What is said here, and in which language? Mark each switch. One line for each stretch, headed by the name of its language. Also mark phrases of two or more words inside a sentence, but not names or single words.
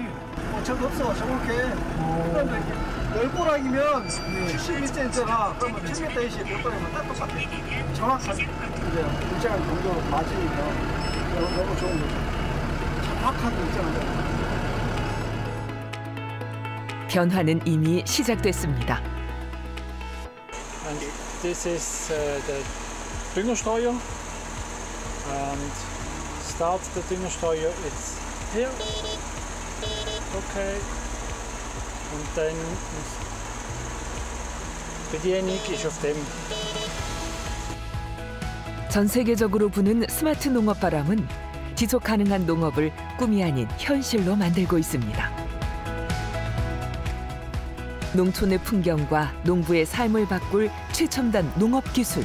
Korean: 저도 없어 저렇게. 그런데 열고락이면 71cm라 그러면 10m 이시 열고락이면 딱 똑같아. 정확하게 이제 일정한 정도로 맞으니까 너무 좋은 거죠. 정확하게 일정하죠. 변화는 이미 시작됐습니다.
English: And this is the Düngerstreuer. And start the Düngerstreuer. It's here. Okay.
German: Und dann Bedienung ist auf dem.
Korean: 전 세계적으로 부는 스마트 농업 바람은 지속 가능한 농업을 꿈이 아닌 현실로 만들고 있습니다. 농촌의 풍경과 농부의 삶을 바꿀 최첨단 농업 기술.